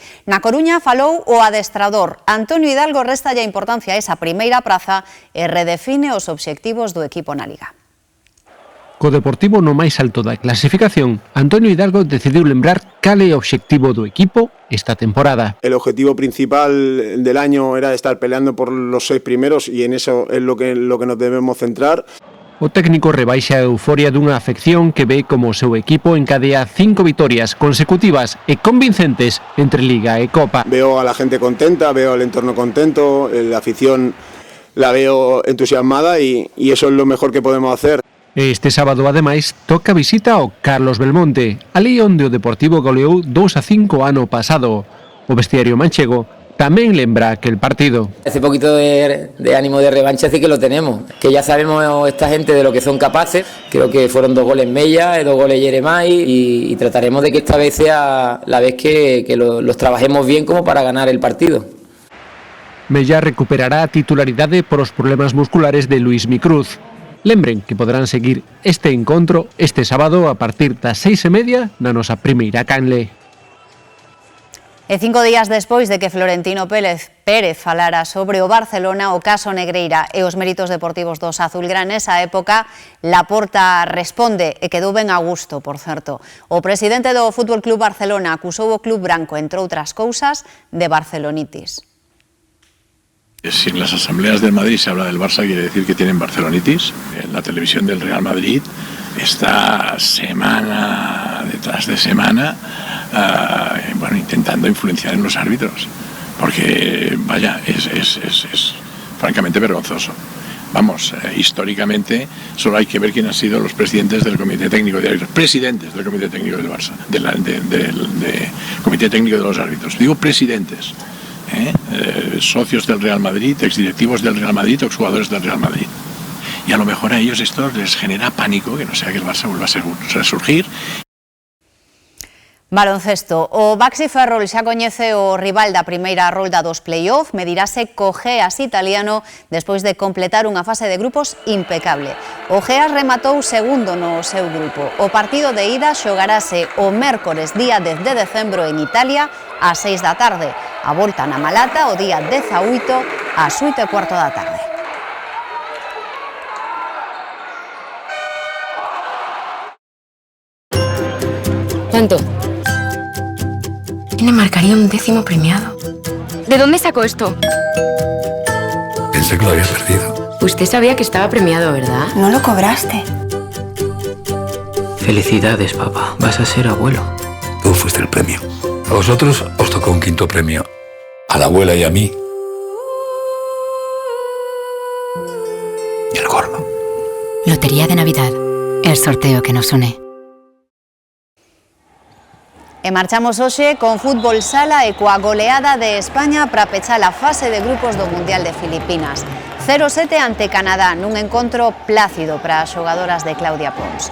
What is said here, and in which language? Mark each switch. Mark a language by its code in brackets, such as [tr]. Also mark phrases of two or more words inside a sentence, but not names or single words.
[gl] Na Coruña falou o adestrador. Antonio Hidalgo réstalle a importancia a esa primeira praza e redefine os obxectivos do equipo na Liga. Co Deportivo no máis alto da clasificación, Antonio Hidalgo decidiu lembrar cal é o obxectivo do equipo esta temporada. [es] El objetivo principal del año era estar peleando por los 6 primeros y en eso es lo que nos debemos centrar. [gl] O técnico rebaixa a euforia dunha afección que ve como o seu equipo encadea 5 vitorias consecutivas e convincentes entre Liga e Copa. [es] Veo a la gente contenta, veo el entorno contento, la afición la veo entusiasmada y eso es lo mejor que podemos hacer. [gl] Este sábado, ademais, toca visita ao Carlos Belmonte, ali onde o Deportivo goleou 2-5 ano pasado. O vestiario manchego tamén lembra aquel partido. [es] Ese poquito de ánimo de revancha sí que lo tenemos, que ya sabemos esta gente de lo que son capaces. Creo que fueron 2 goles Mella, 2 goles Jeremai y trataremos de que esta vez sea la vez que los trabajemos bien como para ganar el partido. [gl] Mella recuperará a titularidade por os problemas musculares de Luismi Cruz. Lembren que poderán seguir este encontro este sábado a partir das 6:30 na nosa primeira canle. E 5 días despois de que Florentino Pérez falara sobre o Barcelona, o caso Negreira e os méritos deportivos dos azulgrán nesa época, Laporta responde e quedou ben a gusto, por certo. O presidente do Fútbol Club Barcelona acusou o club branco, entre outras cousas, de barcelonitis. [es] Si en las asambleas del Madrid se habla del Barça, quiere decir que tienen barcelonitis. En la televisión del Real Madrid está semana detrás de semana intentando influenciar en los árbitros, porque vaya, es francamente vergonzoso. Vamos, históricamente solo hay que ver quién han sido los presidentes del Comité Técnico de Árbitros, presidentes del Comité Técnico del Barça, del Comité Técnico de los Árbitros. Digo presidentes, socios del Real Madrid, exdirectivos del Real Madrid, exjugadores del Real Madrid. Y a lo mejor a ellos esto les genera pánico, que no sea que el Barça vuelva a resurgir. [gl] Baloncesto. O Baxi Ferrol xa coñece o rival da primeira rolda dos play-off, medirase co Geas italiano despois de completar unha fase de grupos impecable. O Geas rematou segundo no seu grupo. O partido de ida xogarase o mércores día 10 de decembro en Italia ás 6 da tarde. A volta na Malata o día 18 ás 8:15 da tarde. [es] ¿Cuánto? ¿Quién le marcaría un 10º premiado? ¿De dónde sacó esto? Pensé que lo había perdido. Usted sabía que estaba premiado, ¿verdad? No lo cobraste. Felicidades, papá. Vas a ser abuelo. Tú fuiste el premio. A vosotros os tocó un 5º premio. A la abuela y a mí. Y el gordo. Lotería de Navidad. El sorteo que nos une. [gl] E marchamos hoxe con fútbol sala e coa goleada de España para pechar a fase de grupos do Mundial de Filipinas. 0-7 ante Canadá nun encontro plácido para as xogadoras de Claudia Pons.